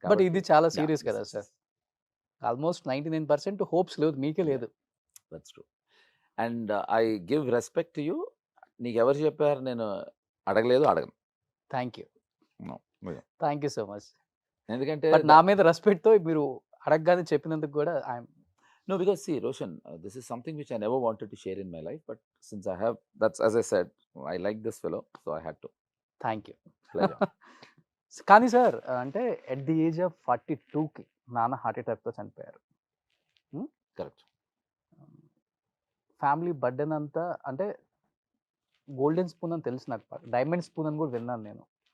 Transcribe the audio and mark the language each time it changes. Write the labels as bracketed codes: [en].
[te] But ఇది చాలా serious కదా సార్. ఆల్మోస్ట్ 99% హోప్స్ లేదు, మీకే లేదు. [en] That's true. And I give respect to you. [te] నీకు ఎవరు చెప్పారు నేను అడగలేదు, అడగను. [en] Thank you, No, no. Thank you so much. [te] ఎందుకంటే బట్ నా మీద రెస్పెక్ట్తో మీరు అడగగానే చెప్పినందుకు కూడా I'm [en] no, because see Roshan, this is something which I never wanted to share in my life, but since I have, that's as I said, I like this fellow, so I had to. Thank you. Pleasure. [te] కానీ sir అంటే [en] at the age of [te] 42కి నాన్న heart అటాక్తో చనిపోయారు. [en] Correct. [te] Family burden అంతా అంటే golden spoon అని తెలుసు నాకు, diamond spoon అని కూడా విన్నాను నేను.